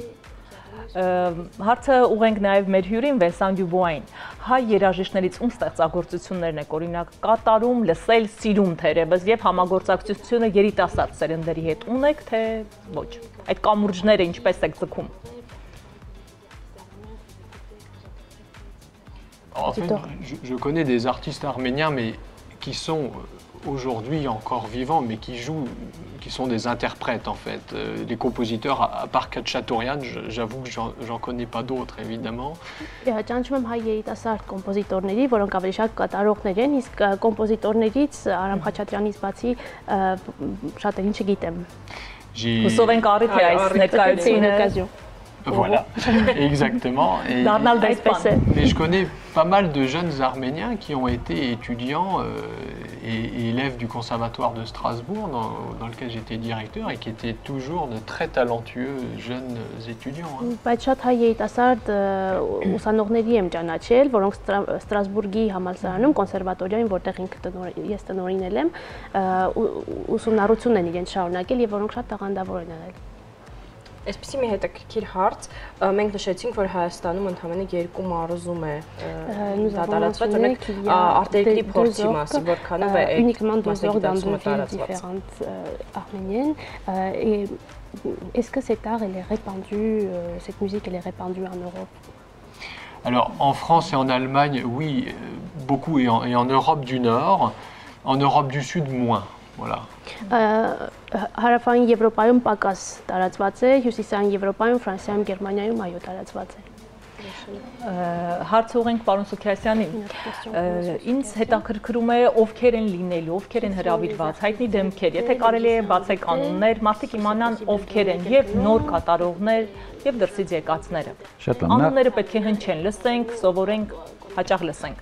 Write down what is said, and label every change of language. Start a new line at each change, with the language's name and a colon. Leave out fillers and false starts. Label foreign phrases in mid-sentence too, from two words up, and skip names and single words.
Armenian: Հարցը ուղենք նաև մեր հյուրին Վեսան Դյուբուային։ Հայ երաժիշտներից ում ստեղծագործություններն եք օրինակ կատարում, լսել, սիրում թերևս եւ համագործակցությունը երիտասարդ սերնդերի հետ ունեք, թե ոչ։ Այդ կամուրջները ինչպես եք ձգում։
French: En fait, je connais des artistes arméniens, mais qui sont aujourd'hui encore vivants, mais qui jouent, qui sont des interprètes en fait. Les compositeurs, à part Khatchatorian, j'avoue que j'en connais pas d'autres évidemment.
Armenian: Ճանաչում եմ հայ երիտասարդ կոմպոզիտորների, որոնք ավելի շատ կատարողներ են, իսկ կոմպոզիտորներից Արամ Խաչատրյանից բացի շատերին չգիտեմ։ Հուսով ենք առիթ է այս ներկայությունը։
French: Voilà, exactement. Et je connais pas mal de jeunes Arméniens qui ont été étudiants et élèves du conservatoire de Strasbourg, dans lequel j'étais directeur, et qui étaient toujours de très talentueux jeunes étudiants.
Armenian: Բայց շատ հայ երիտասարդ ուսանողների եմ ճանաչել, որոնք Ստրասբուրգի համալսարանում կոնսերվատորիայում, որտեղ ես տնօրինել եմ, ուսումնառություն են իրենց շարունակել եւ որոնք շատ տաղանդավոր են եղել։ Այսպեսի մի հետաքրքիր հարց, մենք նշեցինք, որ Հայաստանում ընդամենը 2 մարզում է տարածված, օրինակ արտերկրի փորձի մասին, որքանով է մասնագիտացումը տարածված։
French: Est-ce que cet art est répandu, cette musique elle est répandue en Europe? Alors en France et en Allemagne, oui, beaucoup, et en Europe du Nord, en Europe du Sud moins. Voilà.
Armenian: Հարավային Եվրոպայում պակաս տարածված է, հյուսիսային Եվրոպայում, Ֆրանսիայում, Գերմանիայում այո տարածված է։ Հարց ուղենք պարոն Սուքիասյանին։ Ինձ հետաքրքրում է ովքեր են լինելու, ովքեր են հրավիրված, հայտնի դեմքեր, եթե կարելի է բացեք անուններ, մարդիկ իմանան ովքեր են, եւ նոր կատարողներ, եւ դրսից եկածները։ Անունները պետք է հնչեն, լսենք, սովորենք, հաճախ լսենք։